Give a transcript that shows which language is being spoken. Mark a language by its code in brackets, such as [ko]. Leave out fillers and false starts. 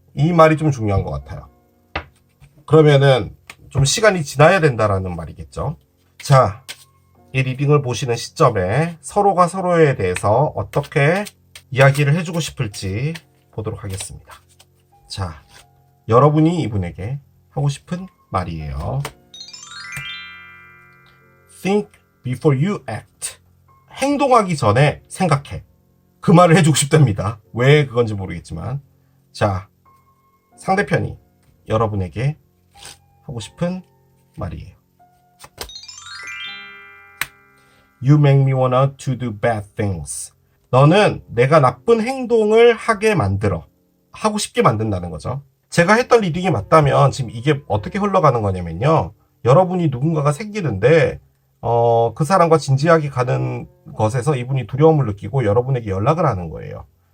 [ko] 이 말이 좀 중요한 것 같아요. 그러면은 좀 시간이 지나야 된다라는 말이겠죠. 자, 이 리딩을 보시는 시점에 서로가 서로에 대해서 어떻게 이야기를 해주고 싶을지 보도록 하겠습니다. 자, 여러분이 이분에게 하고 싶은 말이에요. [en] Think before you act. [ko] 행동하기 전에 생각해. 그 말을 해주고 싶답니다. 왜 그건지 모르겠지만. 자, 상대편이 여러분에게 하고 싶은 말이에요. [en] You make me wanna to do bad things. [ko] 너는 내가 나쁜 행동을 하게 만들어. 하고 싶게 만든다는 거죠. 제가 했던 리딩이 맞다면 지금 이게 어떻게 흘러가는 거냐면요. 여러분이 누군가가 생기는데 그 사람과 진지하게 가는 것에서 이분이 두려움을 느끼고 여러분에게 연락을 하는 거예요.